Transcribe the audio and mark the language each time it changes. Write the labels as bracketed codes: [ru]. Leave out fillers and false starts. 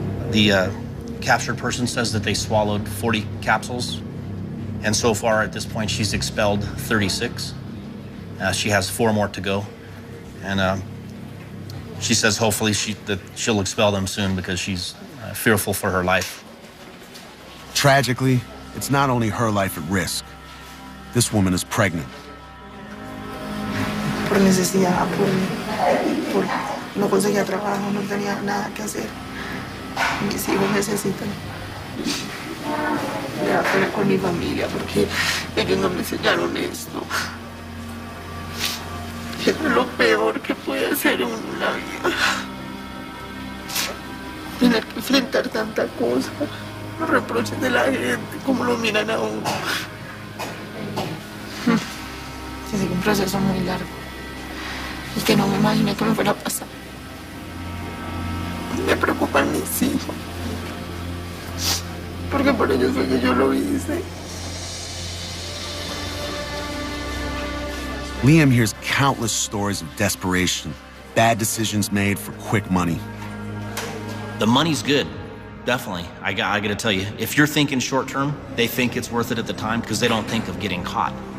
[en] The captured person says that they swallowed 40 capsules, and so far at this point she's expelled 36. She has 4 more to go, and she says hopefully she'll expel them soon because she's fearful for her life. Tragically, it's not only her life at risk. This woman is pregnant. [es] Por necesidad, por no conseguía trabajo, no tenía nada que hacer. Mis hijos necesitan quedar con mi familia porque ellos no me enseñaron esto. Es lo peor que puede hacer uno en la vida. Tener que enfrentar tanta cosa, los reproches de la gente, cómo lo miran a uno. Sí, es un proceso muy largo y que no me imaginé que me fuera a pasar. Me preocupan mis hijos, porque por ellos fue que yo lo hice. [en] Liam hears countless stories of desperation, bad decisions made for quick money. The money's good, Definitely. I got to tell you, if you're thinking short term, they think it's worth it at the time because they don't think of getting caught.